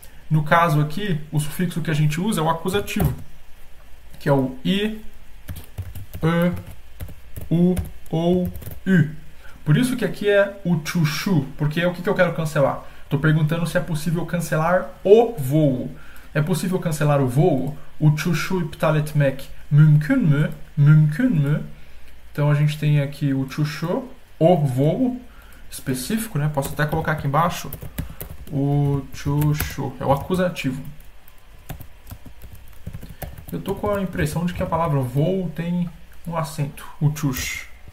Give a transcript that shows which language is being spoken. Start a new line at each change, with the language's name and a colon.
Portuguese: No caso aqui, o sufixo que a gente usa é o acusativo, que é o i, u ou u. Por isso que aqui é o uçuşu, porque o que eu quero cancelar? Estou perguntando se é possível cancelar o voo. É possível cancelar o voo?
Turkish: Uçuşu iptal etmek mümkün mü?
Portuguese: Então a gente tem aqui o uçuşu, o voo específico, né? Posso até colocar aqui embaixo. Uçuşu é o acusativo. Eu tô com a impressão de que a palavra voo tem um acento. Uçuş.